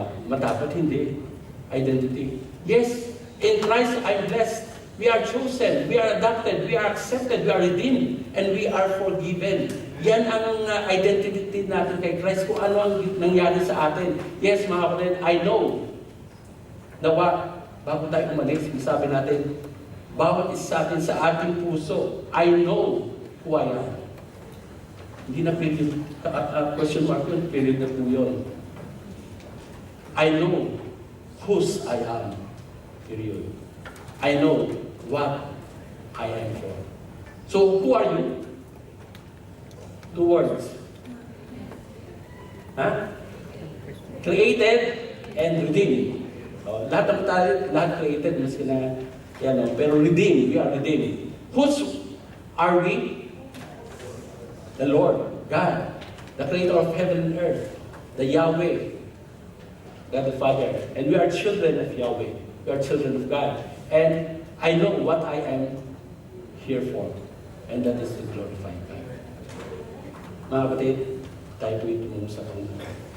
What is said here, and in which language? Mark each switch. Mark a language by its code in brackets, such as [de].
[tl] Matapat hindi. [en] Identity. Yes, in Christ I'm blessed. We are chosen, we are adopted, we are accepted, we are redeemed, and we are forgiven. [tl] Yan ang identity natin kay Christ, kung ano ang nangyari sa atin. Yes, mga kapatid, I know na bago tayo umalis, sabi natin, bawat isa sa atin sa ating puso, [en] I know who I am. [tl] Hindi na period, question mark yun, period na po yun. [en] I know whose I am, period. I know what I am for. So, who are you? 2 words. Created and redeemed. [tl] Lahat ng tayo, [en] lahat created, maski na, pero redeemed, we are redeemed. Whose are we? The Lord, God, the creator of heaven and earth, the Yahweh, God the Father. And we are children of Yahweh. We are children of God. And I know what I am here for. And that is to glorify God. [tl] Mga kapatid, tayo po itungo sa Panginoon.